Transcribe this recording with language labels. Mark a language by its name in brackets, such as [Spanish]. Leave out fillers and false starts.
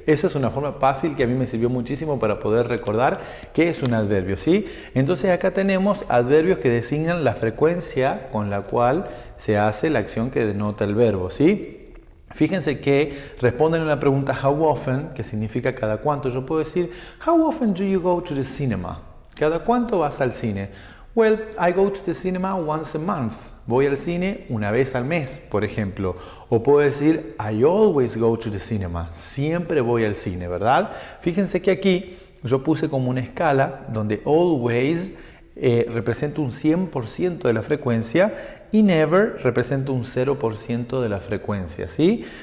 [Spanish] Eso es una forma fácil que a mí me sirvió muchísimo para poder recordar qué es un adverbio, ¿sí? Entonces acá tenemos adverbios que designan la frecuencia con la cual se hace la acción que denota el verbo, ¿sí? Fíjense que responden a la pregunta how often, que significa cada cuánto. Yo puedo decir, [English] how often do you go to the cinema? [Spanish] ¿Cada cuánto vas al cine? [English] Well, I go to the cinema once a month. [Spanish] Voy al cine una vez al mes, por ejemplo. O puedo decir, [English] I always go to the cinema. [Spanish] Siempre voy al cine, ¿verdad? Fíjense que aquí yo puse como una escala donde always representa un 100% de la frecuencia y never representa un 0% de la frecuencia, ¿sí?